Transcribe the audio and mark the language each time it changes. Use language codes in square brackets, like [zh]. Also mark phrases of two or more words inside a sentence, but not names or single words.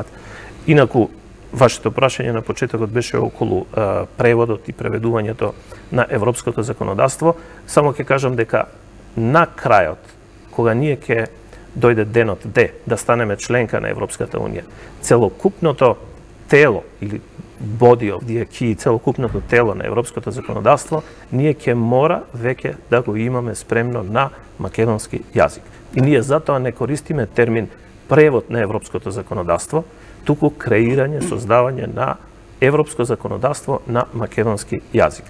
[mk] Инаку, вашето прашање на почетокот беше околу преводот и преведувањето на европското законодавство. Само ќе кажам дека на крајот, кога ние ќе дојде денот Д, да станеме членка на Европската Унија, целокупното тело или [en] body of the acquis, [mk] целокупното тело на европското законодавство, ние ќе мора веќе да го имаме спремно на македонски јазик. И ние затоа не користиме термин превод на европското законодавство, туку креирање, создавање на европско законодавство на македонски јазик.